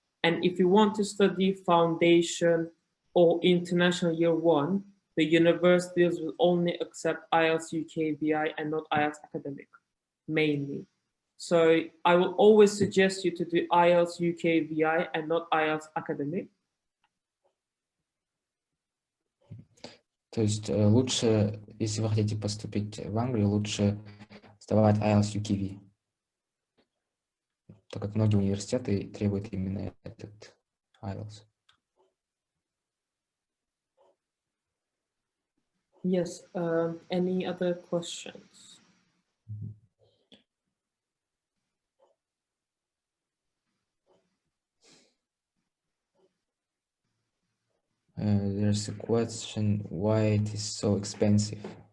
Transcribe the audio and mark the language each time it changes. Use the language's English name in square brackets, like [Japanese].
[English] And if you want to study foundation or international year one, the universities will only accept IELTS UKVI and not IELTS Academic, mainly. So I will always suggest you to do IELTS UKVI and not IELTS Academic. [Russian] То есть лучше, если вы хотите поступить в Англию, лучше сдавать IELTS UKV, так как многие университеты требуют именно этот IELTS. [English] Yes, any other questions? There's a question why it is so expensive.